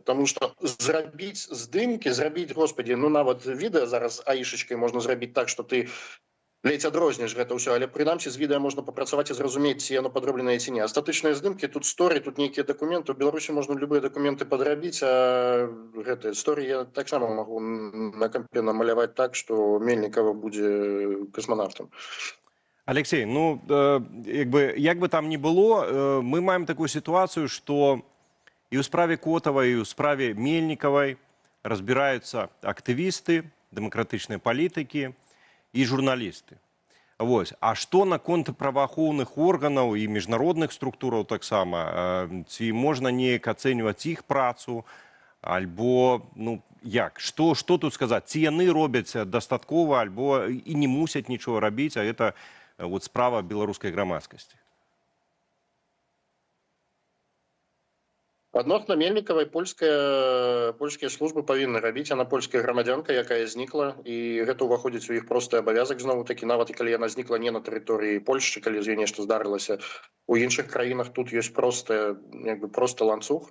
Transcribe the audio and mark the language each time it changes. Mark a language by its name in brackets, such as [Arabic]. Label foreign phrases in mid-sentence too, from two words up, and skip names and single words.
[Belarusian] Таму што зрабіць здымкі, господі, ну нават відэо зараз аішачкай можна зрабіць так, што ты ледзь адрозніш гэта ўсё, але прынамсі з відэо можна папрацаваць і зразумець, ці яно падробленае ці не. Астатычныя здымкі, тут сторі, тут нейкія дакументы. У Беларусі можна любыя дакументы падрабіць, а гэтыя сторі я таксама магу на кампе намаляваць так, што Мельнікава будзе касманаўтам. [Russian] Алексей, ну, як бы там ни было, мы маем такую ситуацию, что и у справе Котова, и у справе Мельниковой разбираются активисты, демократичные политики и журналисты. Вот. А что наконт правоохоўных органов и международных структураў таксама? [Belarusian] Ці можна неяк ацэньваць іх працу? Альбо, ну, як? [Russian] Что тут сказать? [Belarusian] Ці яны робяць дастаткова, альбо і не мусяць нічого рабіць, [Russian] а это вот [Belarusian] справа беларускай грамадскасці? Адносна Мельнікавай польскія службы павінны рабіць. Яна польская грамадзянка, якая знікла, і гэта ўваходзіць у іх просты абавязак, зноў такі, нават і калі яна знікла не на тэрыторыі Польшчы, калі з ёй нешта здарылася у іншых краінах, тут ёсць просты ланцуг.